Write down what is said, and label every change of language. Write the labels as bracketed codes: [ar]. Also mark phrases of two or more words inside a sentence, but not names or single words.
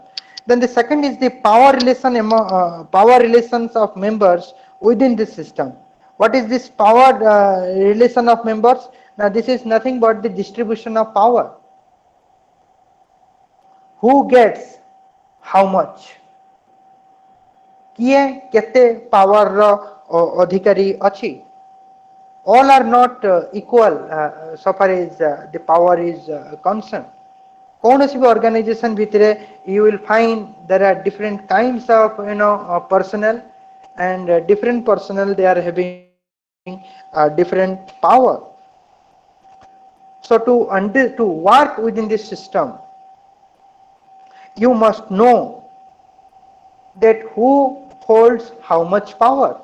[en] Then the second is the power relations of members within the system. What is this power relation of members? Now this is nothing but the distribution of power. Who gets how much? [or] କିଏ କେତେ ପାୱାର ରୋ ଅଧିକାରୀ ଅଛି? [en] All are not equal so far as the power is concerned. [hi] कौनसी भी [en] organization भितरे you will find there are different kinds of personnel, and different personnel they are having different power. So to work within this system, you must know that who holds how much power.